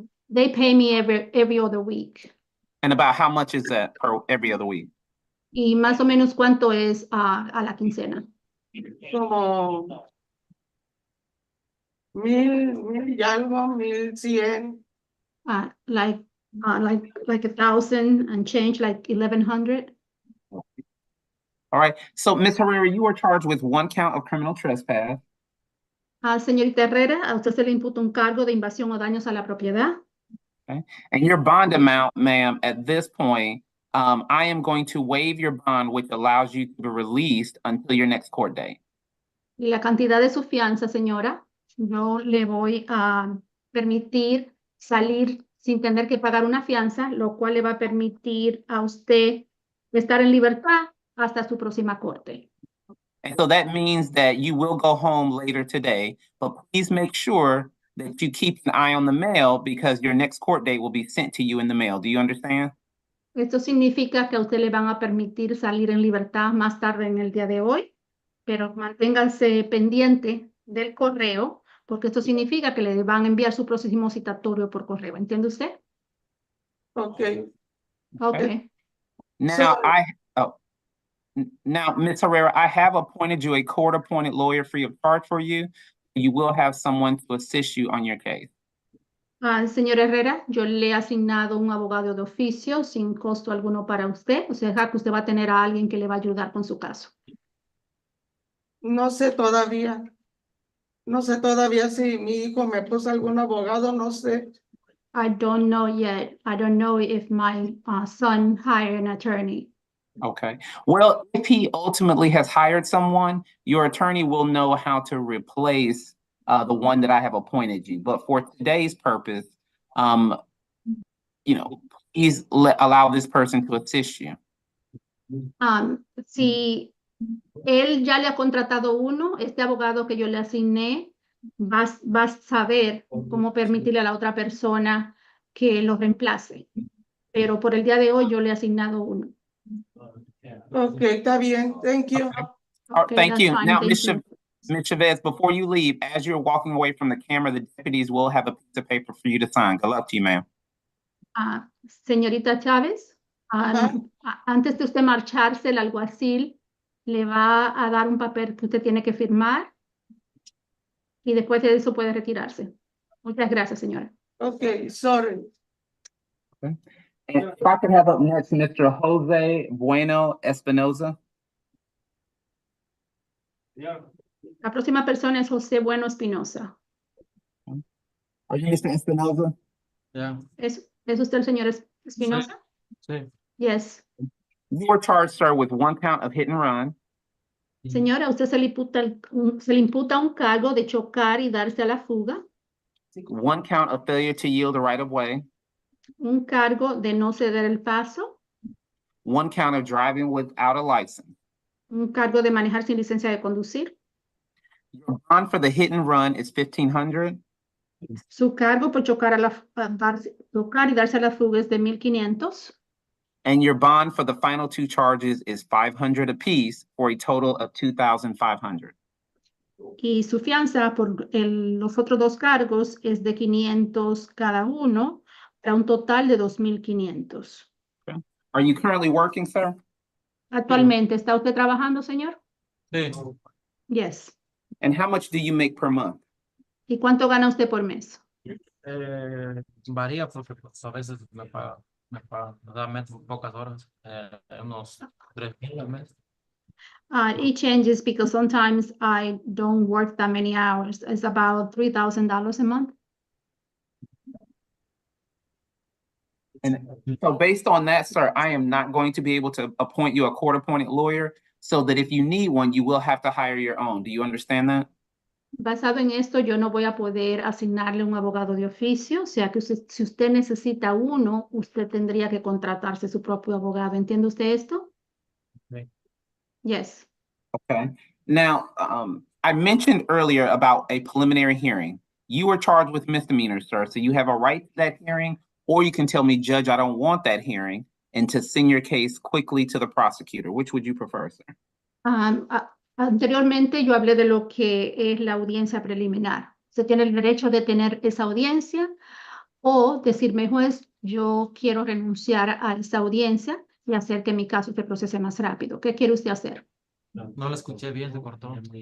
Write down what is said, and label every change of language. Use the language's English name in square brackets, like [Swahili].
[English] They pay me every other week. And about how much is that per every other week? [Spanish] ¿Y más o menos cuánto es a la quincena? Como 1,000 y algo, 1,100. [English] Like 1,000 and change, like 1,100. All right. So, Ms. Herrera, you are charged with 1 count of criminal trespass. [Spanish] Señorita Herrera, a usted se le imputa un cargo de invasión o daños a la propiedad. [English] Okay. And your bond amount, ma'am, at this point, I am going to waive your bond, which allows you to be released until your next court date. [Spanish] Y la cantidad de su fianza, señora, yo le voy a permitir salir sin tener que pagar una fianza, lo cual le va a permitir a usted estar en libertad hasta su próxima corte. [English] And so that means that you will go home later today, but please make sure that you keep an eye on the mail because your next court date will be sent to you in the mail. Do you understand? [Spanish] Esto significa que a usted le van a permitir salir en libertad más tarde en el día de hoy, pero manténgase pendiente del correo, porque esto significa que le van a enviar su próximo citatorio por correo. ¿Entiende usted? [English] Okay. Okay. Now, Now, Ms. Herrera, I have appointed you a court-appointed lawyer free of charge for you. You will have someone to assist you on your case. [Spanish] Señor Herrera, yo le he asignado un abogado de oficio sin costo alguno para usted. O sea, que usted va a tener a alguien que le va a ayudar con su caso. No sé todavía. No sé todavía si mi hijo me puso algún abogado, no sé. [English] I don't know yet. I don't know if my son hired an attorney. Okay. Well, if he ultimately has hired someone, your attorney will know how to replace the one that I have appointed you. But for today's purpose, um, please allow this person to assist you. [Spanish] Si él ya le ha contratado uno, este abogado que yo le asigné va a saber cómo permitirle a la otra persona que lo reemplace. Pero por el día de hoy yo le he asignado uno. Okay, está bien. [English] Thank you. All right, thank that's you. fine, Now, thank you. Ms. Chavez, before you leave, as you're walking away from the camera, the deputies will have a piece of paper for you to sign. Good luck to you, ma'am. [Spanish] Señorita Chávez, antes de usted marcharse, el alguacil le va a dar un papel que usted tiene que firmar y después de eso puede retirarse. Muchas gracias, señora. [English] Okay, sorry. And if I could have up next Mr. Jose Bueno Espinoza. [Spanish] La próxima persona es José Bueno Espinosa. [English] Are you Mr. Espinoza? Yeah. [Spanish] ¿Es usted el señor Espinosa? Sí. [English] Yes. You were charged, sir, with one count of hit and run, [Spanish] Señora, a usted se le imputa un cargo de chocar y darse a la fuga, [English] one count of failure to yield the right of way, [Spanish] un cargo de no ceder el paso, [English] one count of driving without a license. [Spanish] un cargo de manejar sin licencia de conducir. [English] Your bond for the hit and run is $1,500. [Spanish] Su cargo por chocar y darse a la fuga es de 1,500. [English] And your bond for the final two charges is $500 apiece for a total of $2,500. [Spanish] Y su fianza por los otros dos cargos es de 500 cada uno, para un total de 2,500. [English] Okay. Are you currently working, sir? [Spanish] Actualmente, ¿está usted trabajando, señor? Sí. [English] Yes. And how much do you make per month? [Spanish] ¿Y cuánto gana usted por mes? Varía porque pues, a veces me paga, realmente pocas horas, unos 3,000 al mes. [English] It changes because sometimes I don't work that many hours. It's about $3,000 a month. And so based on that, sir, I am not going to be able to appoint you a court-appointed lawyer, so that if you need one, you will have to hire your own. Do you understand that? [Spanish] Basado en esto, yo no voy a poder asignarle un abogado de oficio, o sea que si usted necesita uno, usted tendría que contratarse su propio abogado. ¿Entiende usted esto? Sí. [English] Yes. Okay. Now, I mentioned earlier about a preliminary hearing. You were charged with misdemeanors, sir, so you have a right to that hearing, or you can tell me, Judge, I don't want that hearing, and to send your case quickly to the prosecutor. Which would you prefer, sir? [Spanish] Anteriormente yo hablé de lo que es la audiencia preliminar. Usted tiene el derecho de tener esa audiencia o decirme, juez, yo quiero renunciar a esa audiencia y hacer que mi caso se procese más rápido. ¿Qué quiere usted hacer? No lo escuché bien, se cortó.